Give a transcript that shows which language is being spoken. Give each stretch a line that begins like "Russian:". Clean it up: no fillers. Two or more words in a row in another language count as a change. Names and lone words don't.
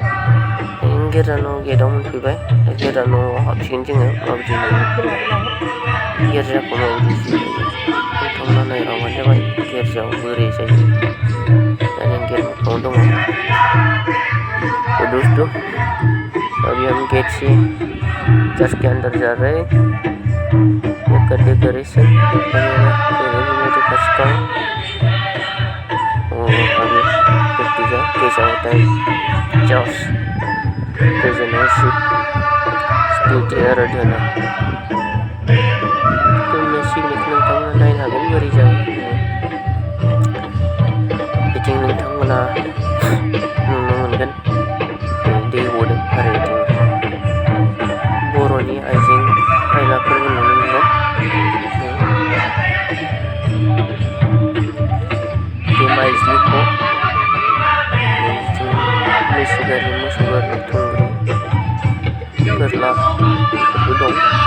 Bodo: गिर्जानो गेटआव मोनफैबाय। गिर्जान'आव हाबसिगोन जोङो माबायदि गिर्जाखौ माबायदि सिबियो नोंथांमोना नायलांबानो जाबाय। गिर्जायाव बोरै जायो दानि गेट मोखाङाव दङ।
Hindi: तो दोस्तों अभी हम गेट से चर्च के अंदर जा रहे हैं। का डेकोरेशन वगैरह दिखा चुका हूँ और अभी देखिएगा कैसा होता है चर्च स्पिरिट आराधना।
Bodo: तुमने सिगनेट नोंथांमोना नायनो हागोन बोरै जायो। बिथिं नोंथांमोना नुनो मोनगोन दै गदों आरो बिथिं बर'नि आइजें आयलाफोरबो नुनो मोनगोन। बे माइज्लिखौ बिथिं मैसो गारि थुंग्रि बोरला बेफोरबो दं।